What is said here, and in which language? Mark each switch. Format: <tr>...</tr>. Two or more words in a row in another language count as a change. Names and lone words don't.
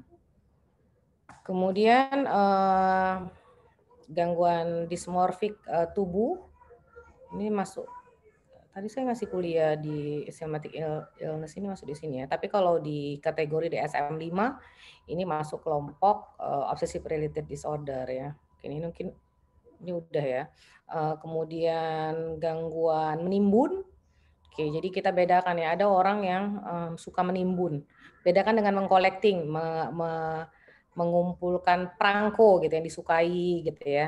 <id>Kemudian gangguan dismorfik tubuh ini masuk. Tadi saya ngasih kuliah di</id> <en>systematic illness</en> <id>ini masuk di sini ya. Tapi kalau di kategori DSM-5 ini masuk kelompok</id> <en>obsessive related disorder</en> <id>ya. Ini mungkin ini udah ya. Kemudian gangguan menimbun. Oke, jadi kita bedakan ya. Ada orang yang suka menimbun. Bedakan dengan mengcollecting, mengumpulkan perangko gitu yang disukai gitu ya.</id>